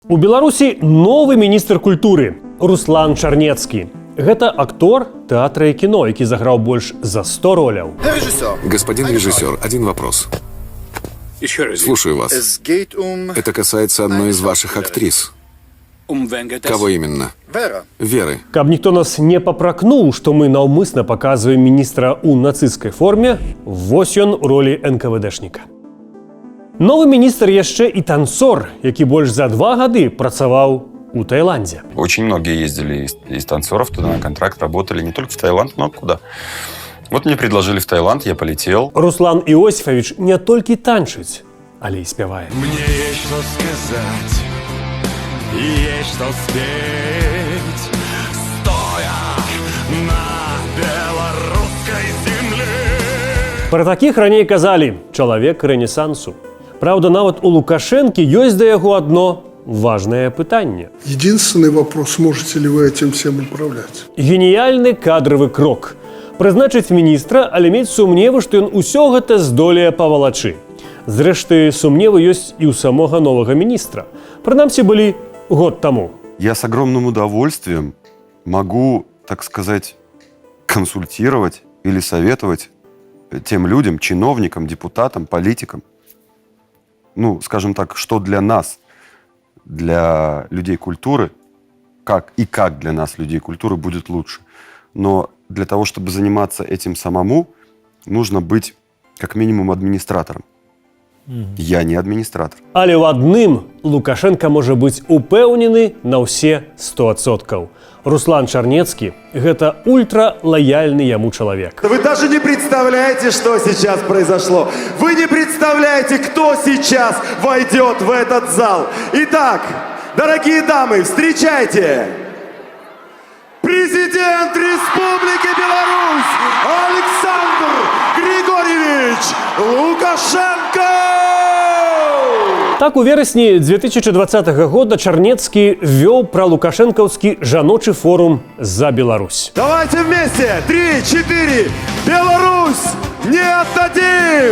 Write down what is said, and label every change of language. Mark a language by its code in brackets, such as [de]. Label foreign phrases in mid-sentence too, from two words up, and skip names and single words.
[be] У Беларусі новы міністр культуры Руслан Чарнецкі. Гэта актор тэатра і кіно, які заграў больш за 100 роляў. [ru] Господин режиссер, один вопрос. Слушаю вас. Это касается одной из ваших актрис. Кого именно? Веры. [be] Каб ніхто нас не папракнуў, што мы наўмысна паказваем міністра ў нацысцкай форме, вось ён у ролі НКВДшніка. Новы міністр яшчэ і танцор, які больш за 2 гады працаваў у Таиланде. [ru] Очень многие ездили из танцоров туда на контракт, работали не только в Таиланд, но куда. Вот мне предложили в Таиланд, я полетел. [be] Руслан Іосифович не толькі танчыць, але і спявае. [ru] Мне есть что сказать, есть что спеть, стоя на белорусской земле. [be] Пра такіх раней казалі чалавек рэнесансу. Праўда, нават у Лукашэнкі ёсць да яго адно важное пытанне. [ru] Единственный вопрос, можете ли вы этим всем управлять? [be] Геніяльны кадравы крок. Прызначыць міністра, але мець сумневы, што ён усё гэта здолее павалачы. Зрэшты, сумневы ёсць і ў самога новага міністра. Прынамсі, былі год таму. [ru] Я с огромным удовольствием могу, так сказать, консультировать или советовать тем людям, чиновникам, депутатам, политикам. Ну, скажем так, что для нас, для людей культуры, как для нас, людей культуры, будет лучше. Но для того, чтобы заниматься этим самому, нужно быть как минимум администратором. Я не администратор. [be] Але ў адным Лукашенко можа быць упэўнены на ўсе 100%. Руслан Чарнецкі – гэта ультралояльны яму чалавек. [ru] Вы даже не представляете, что сейчас произошло. Вы не представляете, кто сейчас войдет в этот зал. Итак, дорогие дамы, встречайте! Президент Республики Беларусь Александр Григорьевич Лукашенко! [be] Так, у верасні 2020 года Чарнецкі вёў пралукашэнкаўскі жаночы форум «За Беларусь». [ru] Давайте вместе! 3, 4! Беларусь не отдадим!